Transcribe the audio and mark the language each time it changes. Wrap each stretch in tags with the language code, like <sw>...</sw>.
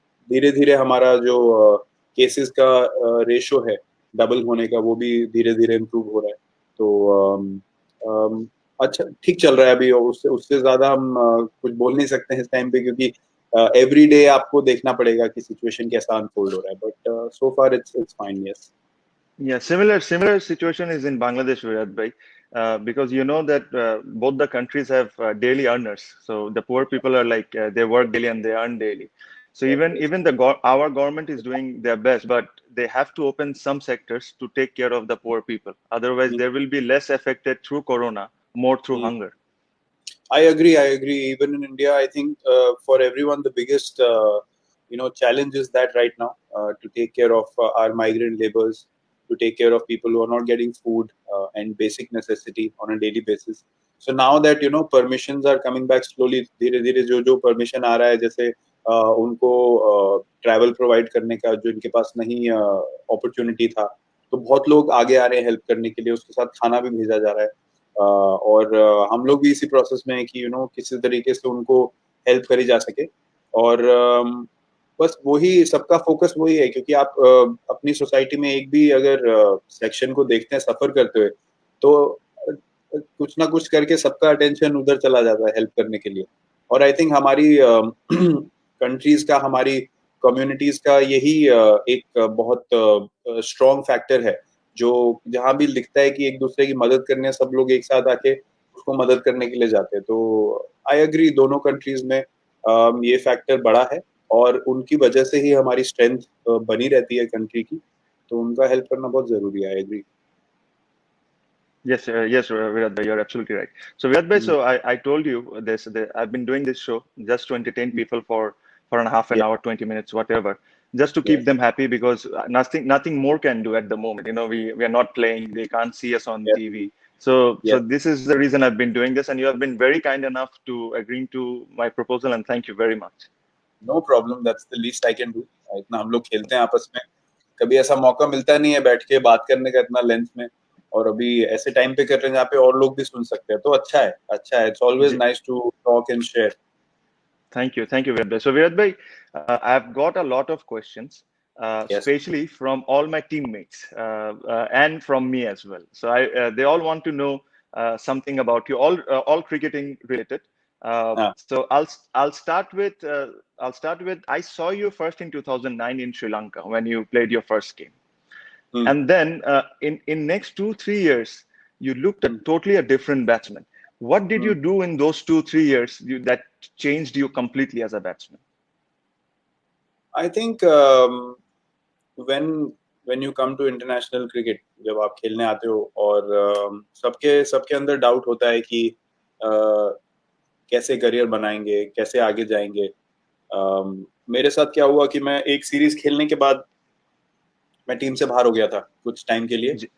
<hi>धीरे धीरे हमारा जो केसेस का रेशो है डबल होने का वो भी धीरे धीरे इम्प्रूव हो रहा है तो अच्छा ठीक चल रहा है अभी और उससे उससे ज्यादा हम कुछ बोल नहीं सकते हैं इस टाइम पे क्योंकि एवरी डे आपको देखना पड़ेगा कि सिचुएशन कैसा अनफोल्ड हो रहा है</hi> <en>But so far it's fine yes Yeah, similar situation is in Bangladesh, Virat bhai, because you know that both the countries have daily earners. So the poor people are like they work daily and they earn daily. So even our government is doing their best, but they have to open some sectors to take care of the poor people. Otherwise, there will be less affected through corona, more through hunger. I agree. I agree. Even in India, I think for everyone, the biggest challenge is that right now to take care of our migrant laborers, to take care of people who are not getting food and basic necessity on a daily basis. So now that permissions are coming back slowly,</en> <hi>धीरे धीरे जो permission आ रहा है जैसे उनको travel provide करने का जो इनके पास नहीं opportunity था, तो बहुत लोग आगे आ रहे हैं help करने के लिए उसके साथ खाना भी भेजा जा रहा है और हम लोग भी इसी प्रोसेस में है कि किसी तरीके से उनको हेल्प करी जा सके और बस वही सबका फोकस वही है क्योंकि आप अपनी सोसाइटी में एक भी अगर सेक्शन को देखते हैं सफर करते हुए तो कुछ ना कुछ करके सबका अटेंशन उधर चला जाता है हेल्प करने के लिए और आई थिंक हमारी कंट्रीज का हमारी कम्युनिटीज का यही एक बहुत स्ट्रॉन्ग फैक्टर है जो जहां भी लिखता है कि एक दूसरे की मदद करने सब लोग एक साथ आके उसको मदद करने के लिए जाते हैं तो आई अग्री दोनों कंट्रीज में ये फैक्टर बड़ा है और उनकी वजह से ही हमारी स्ट्रेंथ बनी रहती है कंट्री की तो उनका हेल्प करना बहुत जरूरी है I agree</hi> <en>Yes, Virat bhai, you're absolutely right. So Virat bhai, so I told you this. I've been doing this show just to entertain people for a half an yeah hour, 20 minutes, whatever, just to keep yes them happy because nothing more can do at the moment. You know, we are not playing. They can't see us on yeah TV. So yeah this is the reason I've been doing this, and you have been very kind enough to agreeing to my proposal, and thank you very much. No problem that's the least I can do</en> <hi>इतना हम लोग खेलते हैं आपस में कभी ऐसा मौका मिलता नहीं है बैठ के बात करने का इतना लेंथ में और अभी ऐसे टाइम पे कर रहे हैं जहाँ पे और लोग भी सुन सकते हैं तो अच्छा है</hi> <en>It's always nice to talk and share Thank you, Virat bhai. So, Virat bhai, I've got a lot of questions, yes especially from all my teammates and from me as well. So, they all want to know something about you, all cricketing related. हाँ. So I'll start with I saw you first in 2009 in Sri Lanka when you played your first game, and then in next 2-3 years you looked at totally a different batsman. What did you do in those 2-3 years that changed you completely as a batsman? I think when you come to international cricket,</en> <hi>जब आप खेलने आते हो और सबके अंदर doubt होता है कि कैसे करियर बनाएंगे, कैसे आगे जाएंगे. मेरे साथ क्या हुआ कि मैं एक सीरीज खेलने के बाद मैं टीम से बाहर हो गया था कुछ टाइम के लिए.</hi>